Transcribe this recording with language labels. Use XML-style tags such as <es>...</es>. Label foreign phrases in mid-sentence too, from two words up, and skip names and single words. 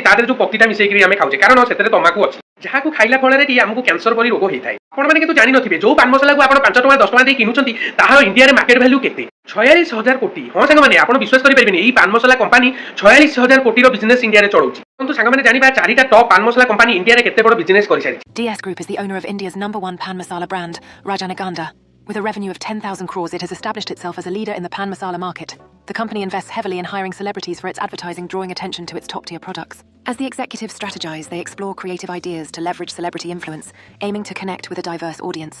<or>ତା ଦେହରେ ଯୋଉ ପତିଟା ମିଶେଇକି ଆମେ ଖାଉଛେ କାରଣ ସେଥିରେ ତମାକୁ ଅଛି ଯାହାକୁ ଖାଇଲା ଫଳରେ କି ଆମକୁ କ୍ୟାନ୍ସର ପରି ରୋଗ ହେଇଥାଏ। ଆପଣମାନେ କିନ୍ତୁ ଜାଣିନଥିବେ ଯୋଉ ପାନ ମସଲାକୁ ଆପଣ 5 ଟଙ୍କା 10 ଟଙ୍କା ଦେଇ କିଣୁଛନ୍ତି ତାହାର ଇଣ୍ଡିଆରେ</or> <en>market value</en> <or>କେତେ? 46,000 କୋଟି। ହଁ ସାଙ୍ଗମାନେ ଆପଣ ବିଶ୍ୱାସ କରିପାରିବେନି ଏଇ ପାନ ମସଲା କମ୍ପାନୀ 46,000 କୋଟିର ବିଜନେସ ଇଣ୍ଡିଆରେ ଚଳଉଛି। କିନ୍ତୁ ସାଙ୍ଗମାନେ ଜାଣିବା ଚାରିଟା ଟପ୍ ପାନ ମସଲା କମ୍ପାନୀ ଇଣ୍ଡିଆରେ କେତେ ବଡ ବିଜନେସ କରିସାରିଛି।</or> <en>DS Group is the owner of India's #1 pan masala brand, Rajanaganda. With a revenue of 10,000 crores, it has established itself as a leader in the pan masala market. The company invests heavily in hiring celebrities for its advertising, drawing attention to its top-tier products. As the executives strategize, they explore creative ideas to leverage celebrity influence, aiming to connect with a diverse audience.</en>